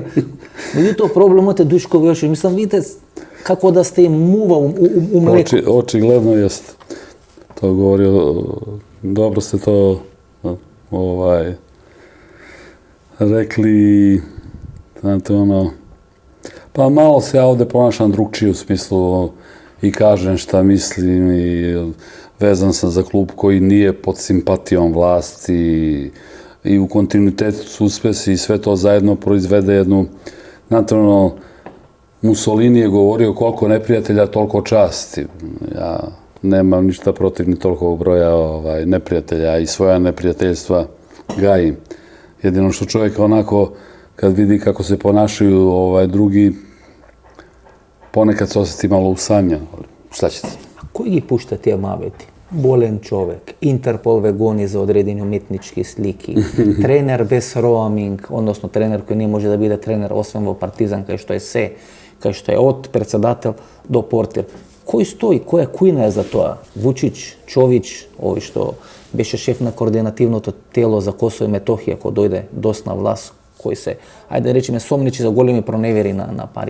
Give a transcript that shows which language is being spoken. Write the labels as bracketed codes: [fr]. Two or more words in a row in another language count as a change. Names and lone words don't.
[mk] Меѓутоа проблемот е Душко Војошевиќ. Мислам, видите како да сте мува умлеко. [sr] Очигледно јест. [mk] Тоа говори, добро сте тоа рекли, [sr] знаете, па мало се овде понашам другчије, у смислу, i kažem šta mislim i vezan sam za klub koji nije pod simpatijom vlasti i u kontinuitetu su uspesi i sve to zajedno proizvede jednu, naturalno, Mussolini je govorio koliko neprijatelja, toliko časti. Ja nemam ništa protiv ni toliko broja neprijatelja i svoja neprijateljstva gajim. Jedino što čovjek onako, kad vidi kako se ponašaju drugi, ponekad se osjeti malo usamljen. Šta ćete? [mk] Кој ги пушта тие мавети? Болен човек, Интерпол ве гони за одредени уметнички слики, тренер без роаминг, односно тренер кој не може да биде тренер освен во Партизан, кај што е се, кај што е од председател до портир. Кој стои, која кујна е за тоа? Вучич, Чович, овој што беше шеф на координативното тело за Косово и Метохија, кој дојде досна власт, кој се, ајде да речеме, сомничи за големи проневери на пари.